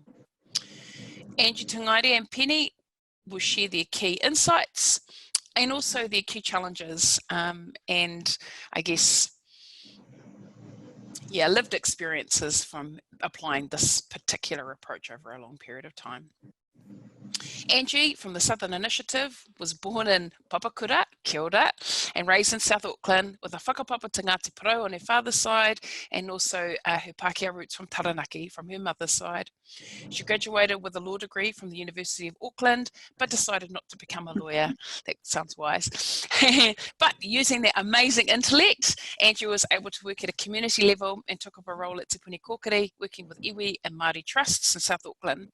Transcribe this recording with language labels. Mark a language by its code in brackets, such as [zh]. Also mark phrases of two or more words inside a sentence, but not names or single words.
[en] Angie, Tangaere and Penny will share their key insights and also their key challenges and I guess, yeah, lived experiences from applying this particular approach over a long period of time. Angie from the Southern Initiative was born in Papakura, [mi] kia ora, [en] and raised in South Auckland with a whakapapa to Ngāti Porou on her father's side and also her Pākehā roots from Taranaki from her mother's side. She graduated with a law degree from the University of Auckland, but decided not to become a lawyer. That sounds wise. But using that amazing intellect, Angie was able to work at a community level and took up a role at Te Puni Kōkiri, working with iwi and Māori trusts in South Auckland.